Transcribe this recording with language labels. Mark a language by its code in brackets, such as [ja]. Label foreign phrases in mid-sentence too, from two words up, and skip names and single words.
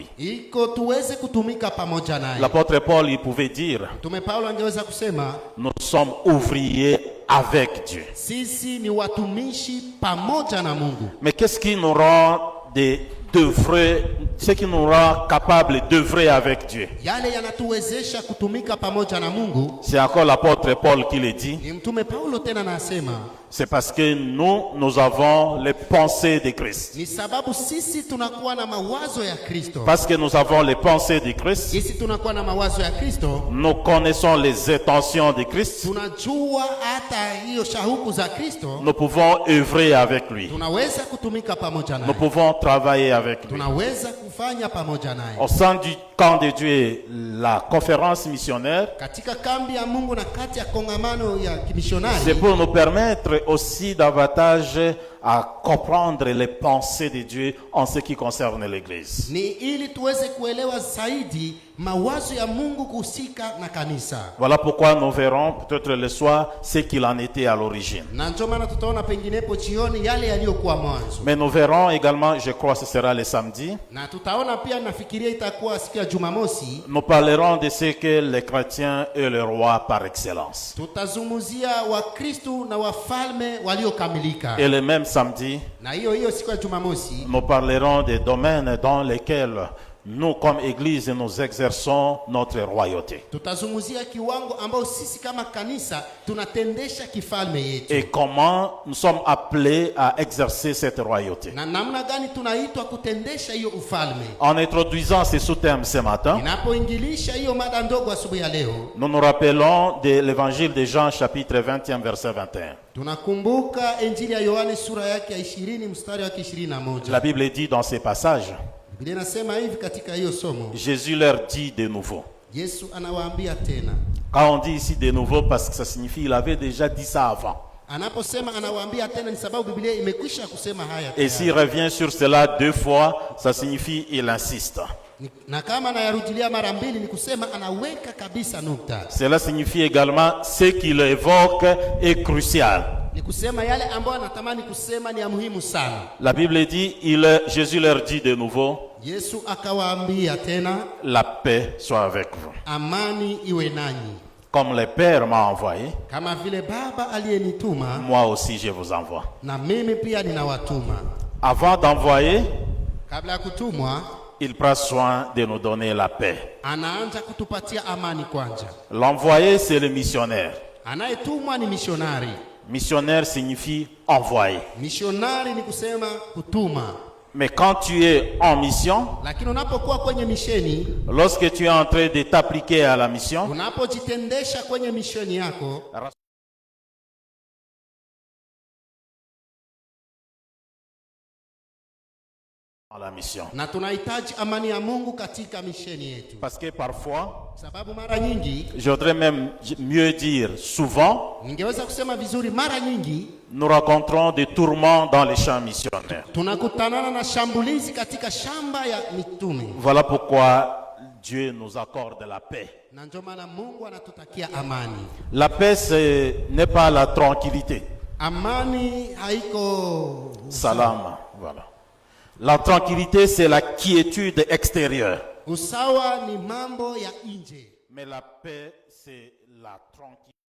[sw] iko tuweze kutumika pamoja naye. [fr] L'apôtre Paul, il pouvait dire, [sw] Mtume Paulo angeweza kusema [fr] nous sommes ouvriers avec Dieu. [sw] sisi ni watumishi pamoja na Mungu. [fr] Mais qu'est-ce qui nous rend d'œuvrer, ce qui nous rend capables d'œuvrer avec Dieu? [sw] Yale yanatuwezesha kutumika pamoja na Mungu, [fr] C'est encore l'apôtre Paul qui le dit. [sw] ni Mtume Paulo tena anasema, [fr] C'est parce que nous avons les pensées de Christ. [sw] ni sababu sisi tunakuwa na mawazo ya Kristo. [fr] Parce que nous avons les pensées de Christ, [sw] Sisi tunakuwa na mawazo ya Kristo, [fr] nous connaissons les intentions de Christ, [sw] tunajua hata hiyo shauku za Kristo, [fr] nous pouvons œuvrer avec lui. [sw] tunaweza kutumika pamoja [fr] Nous [sw] naye, [fr] pouvons travailler avec lui. [sw] tunaweza kufanya pamoja naye. [fr] Au sein du camp de Dieu, la conférence missionnaire, [sw] Katika kambi ya Mungu na kati ya kongamano ya [fr] c'est [sw] kimishonari, [fr] pour nous permettre aussi davantage à comprendre les pensées de Dieu en ce qui concerne l'Église. [sw] ni ili tuweze kuelewa zaidi mawazo ya Mungu kuhusika na kanisa. [fr] Voilà pourquoi nous verrons peut-être le soir ce qu'il en était à l'origine. [sw] Na ndio maana tutaona penginepo jioni yale yaliyokuwa mwanzo, [fr] Mais nous verrons également, je crois que ce sera le samedi, [sw] na tutaona pia, nafikiria itakuwa siku ya Jumamosi, [fr] nous parlerons de ce que les chrétiens est le roi par excellence. [sw] tutazungumzia Wakristu na wafalme waliokamilika. [fr] Et le même samedi, [sw] Na hiyo siku ya Jumamosi [fr] nous parlerons des domaines dans lesquels nous, comme Église, nous exerçons notre royauté. [sw] tutazungumzia kiwango ambao sisi kama kanisa tunatendesha kifalme yetu, [fr] Et comment nous sommes appelés à exercer cette royauté. [sw] na namna gani tunaitwa kutendesha hiyo ufalme. [fr] En introduisant ces sous-thèmes ce matin, [sw] Ninapoingilisha hiyo mada ndogo asubuhi ya leo, [fr] nous nous rappelons de l'évangile de Jean, chapitre 20, verset 21. [sw] tunakumbuka Injili ya Yohane sura yake ya 20 mstari wake 21. [fr] La Bible dit dans ces passages, [sw] Biblia inasema hivi katika hiyo somo, [fr] Jésus leur dit de nouveau. [sw] Yesu anawaambia tena. [fr] Quand on dit ici de nouveau, parce que ça signifie il avait déjà dit ça avant. [sw] Anaposema anawaambia tena, ni sababu Biblia imekwisha kusema haya [fr] Et s'il revient sur cela deux fois, ça signifie il insiste. [sw] na kama anayarudilia mara mbili, ni kusema anaweka kabisa nukta. [fr] Cela signifie également ce qu'il évoque est crucial. [sw] Ni kusema yale ambayo anatamani kusema ni ya muhimu sana. [fr] La Bible dit, Jésus leur dit de nouveau, [sw] Yesu akawaambia tena, [fr] la paix soit avec vous. [sw] amani iwe nanyi. [fr] Comme le Père m'a envoyé, [sw] kama vile Baba aliyenituma, [fr] moi aussi je vous envoie. [sw] na mimi pia ninawatuma. [fr] Avant d'envoyer, [sw] Kabla ya kutumwa, [fr] il prend soin de nous donner la paix. [sw] anaanza kutupatia amani kwanza. [fr] L'envoyé, c'est le missionnaire. [sw] Anayetumwa ni misionari. [fr] Missionnaire signifie envoyé. [sw] Misionari ni kusema kutuma. [fr] Mais quand tu es en mission, [sw] Lakini unapokuwa kwenye misheni, [fr] lorsque tu es en train de t'appliquer à la mission, [sw] unapojitendesha kwenye misheni yako, [fr] la mission. [sw] na tunahitaji amani ya Mungu katika misheni yetu. [fr] Parce que parfois, [sw] Sababu mara nyingi, [fr] je voudrais même mieux dire souvent, [sw] ningeweza kusema vizuri, mara nyingi [fr] nous rencontrons des tourments dans les champs missionnaires. [sw] tunakutanana na shambulizi katika shamba ya mitume. [fr] Voilà pourquoi Dieu nous accorde la paix. [sw] Na ndio maana Mungu anatutakia amani. [fr] La paix, ce n'est pas la tranquillité. [sw] Amani haiko Salam, [fr] voilà. La tranquillité, c'est la quiétude extérieure. [sw] usawa, ni mambo ya nje. [fr] Mais la paix, c'est la tranquillité.